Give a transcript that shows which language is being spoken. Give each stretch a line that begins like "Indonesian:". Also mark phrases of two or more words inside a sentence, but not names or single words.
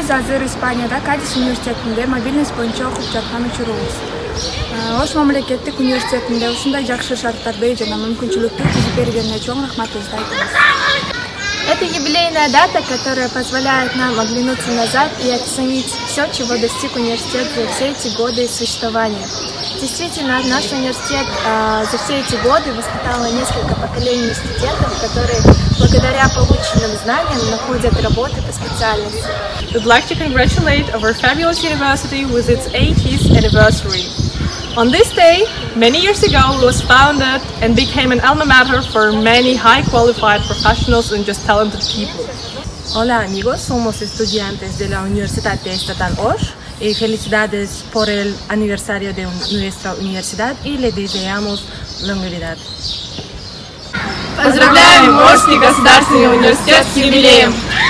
Kyrgyz: Азыр Испанияда Кадис университетинде мобильность боюнча окуп жаткан учурубуз. Ош мамлекеттик университетинде ушундай жакшы шарттарды жана мүмкүнчүлүктү түзүп бергенине чоң рахматыбызды айтабыз.
Russian: Это юбилейная дата, которая позволяет нам оглянуться назад и оценить все, чего достиг университет за все эти годы существования. Действительно, наш университет за все эти годы воспитал несколько поколений студентов, которые благодаря полученным знаниям находят работы по специальности.
English: We'd like to congratulate our fabulous university with its 80th anniversary. On this day, many years ago, it was founded and became an alma mater for many high-qualified professionals and just talented people.
Spanish: Hola amigos, somos estudiantes de la Universidad Estatal Osh y felicidades por el aniversario de nuestra universidad y le deseamos longevidad.
Russian: Поздравляем Ошский государственный университет с юбилеем!